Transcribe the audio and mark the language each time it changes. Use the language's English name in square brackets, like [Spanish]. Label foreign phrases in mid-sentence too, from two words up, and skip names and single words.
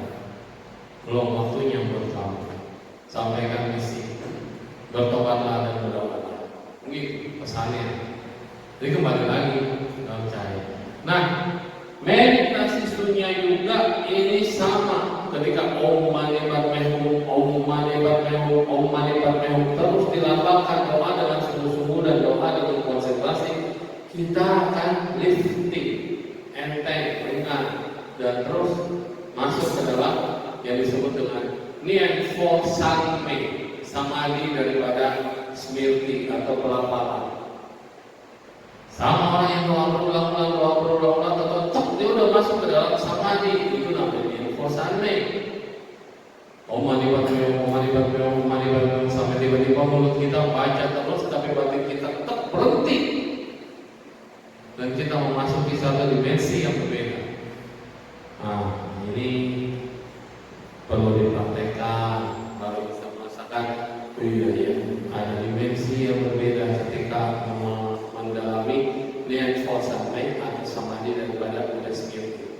[Indonesian] Belum waktunya buat kamu. Sampaikan misi, bertobatlah dan berdoalah. Mungkin pesannya. Jadi kembali lagi dalam cahaya. Nah, meditasi sunya juga ini sama. Ketika [Sanskrit] Om Mani Padme Hum, Om Mani Padme Hum, Om Mani Padme Hum [Indonesian] terus dilapangkan doa dengan sungguh-sungguh dan doa dengan konsentrasi, kita akan lifting, enteng, ringan, dan terus masuk ke dalam yang disebut dengan [Chinese] Nien Fo San Me, [Indonesian] samadhi daripada smriti atau pelaparan. Sama orang yang doa berulang-ulang, tetap dia udah masuk ke dalam samadhi, itu namanya [Chinese] Nien Fo San Me. [Sanskrit] Om Mani Padme Hum, Om Mani Padme Hum, Om Mani Padme Hum, [Indonesian] sampai tiba-tiba mulut kita baca terus, tapi batin kita tetap berhenti. Dan kita memasuki satu dimensi yang berbeda. Nah, ini perlu dipraktekkan baru bisa merasakan. Oh iya, ada dimensi yang berbeda ketika mendalami [Chinese] Nien Fo San Me [Indonesian] atau samadhi daripada Buddha sendiri.